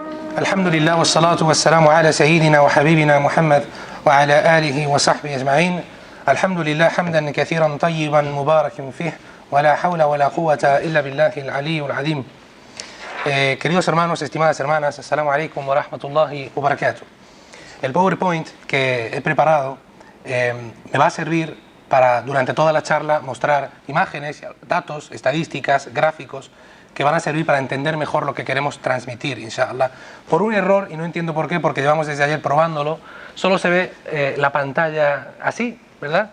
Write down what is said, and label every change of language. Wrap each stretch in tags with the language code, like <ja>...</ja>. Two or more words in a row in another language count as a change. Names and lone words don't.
<ar>الحمد لله والصلاة والسلام على سيدنا وحبيبنا محمد وعلى آله وصحبه أجمعين. الحمد لله حمدا كثيرا طيبا مباركا فيه ولا حول ولا قوة إلا بالله العلي العظيم.</ar> <es>Queridos hermanos, estimadas hermanas,</es> <ar>السلام عليكم ورحمة الله وبركاته.</ar> <es>El PowerPoint que he preparado me va a servir para durante toda la charla mostrar imágenes, datos, estadísticas, gráficos que van a servir para entender mejor lo que queremos transmitir, inshallah. Por un error, y no entiendo por qué, porque llevamos desde ayer probándolo, solo se ve la pantalla así, ¿verdad?</es>